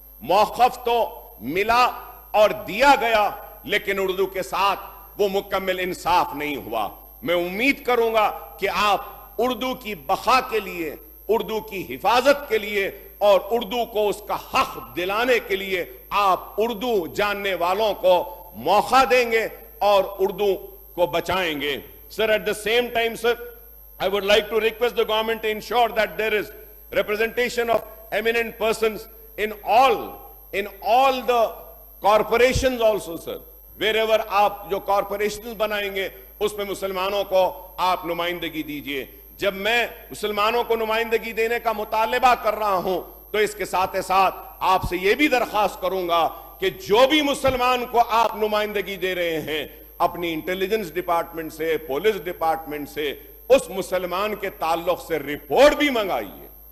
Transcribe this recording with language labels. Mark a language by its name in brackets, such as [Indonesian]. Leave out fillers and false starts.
[Hindi] मौक़िफ़ तो मिला और दिया गया, लेकिन उर्दू के साथ वो मुकम्मल इंसाफ नहीं हुआ. मैं उम्मीद करूंगा कि आप उर्दू की बका के लिए, उर्दू की हिफाजत के लिए और उर्दू को उसका हक दिलाने के लिए आप उर्दू जानने वालों को मौका देंगे और उर्दू को बचाएंगे. [English] Sir, at the same time, sir, I would like to request the government to ensure that there is representation of eminent persons in all the corporations also, sir. [Hindi] Wherever आप जो corporations बनाएंगे उसमें मुसलमानों को आप नुमाइंदगी दीजिए. जब मैं मुसलमानों को नुमाइंदगी देने का मुतालबा कर रहा हूं तो इसके साथ साथ आपसे यह भी दरख्वास्त करूंगा कि जो भी मुसलमान को आप नुमाइंदगी दे रहे हैं, अपनी इंटेलिजेंस डिपार्टमेंट से, पुलिस डिपार्टमेंट से उस मुसलमान के ताल्लुक से रिपोर्ट भी मंगाइए.